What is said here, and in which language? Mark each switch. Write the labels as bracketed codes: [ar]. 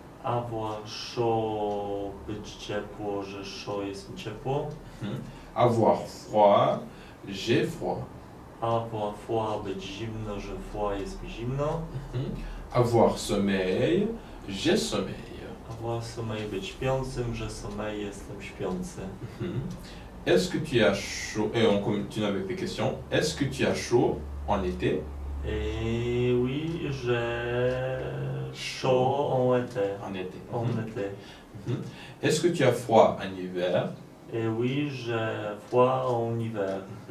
[fr] Avoir chaud, [pl] być ciepło, że chaud jest mi ciepło. [fr] Avoir froid, j'ai froid. Avoir froid, [pl] być zimno, że froid jest mi zimno. [fr] Avoir sommeil, j'ai sommeil. Avoir sommeil, [pl] być śpiącym, że sommeil jestem śpiący. [fr] Est-ce que tu as chaud? Et on continue avec les questions. Est-ce que tu as chaud en été? Et oui, j'ai chaud en été. En été. En été. Est-ce que tu as froid en hiver? Et oui, j'ai froid en hiver.